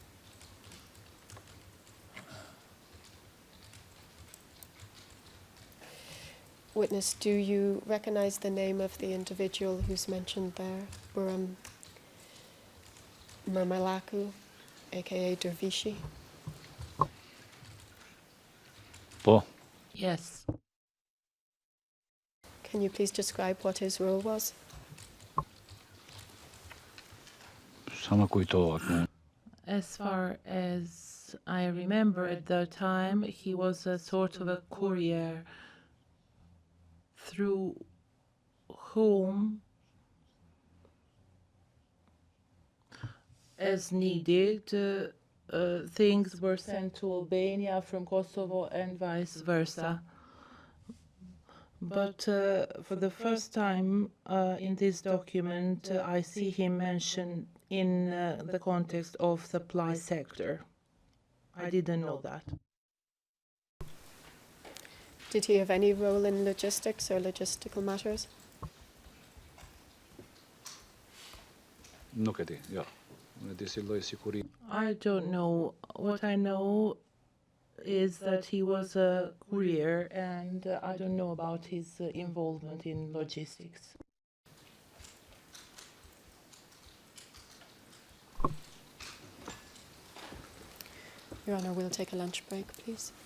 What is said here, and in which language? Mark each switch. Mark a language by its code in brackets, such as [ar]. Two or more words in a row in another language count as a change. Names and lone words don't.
[en] Witness, do you recognize the name of the individual who's mentioned there? Buram Murmalaku, aka Dervishi? [sq] Po. [en] Yes. Can you please describe what his role was? [sq] Sa më kujtohet, më. [en] As far as I remember at the time, he was a sort of a courier through whom, as needed, things were sent to Albania from Kosovo and vice versa. But for the first time in this document, I see him mentioned in the context of supply sector. I didn't know that. Did he have any role in logistics or logistical matters? [sq] Nuk e di, jo. Unë e di si lloj sikuri. [en] I don't know. What I know is that he was a courier, and I don't know about his involvement in logistics. Your Honour, we'll take a lunch break, please.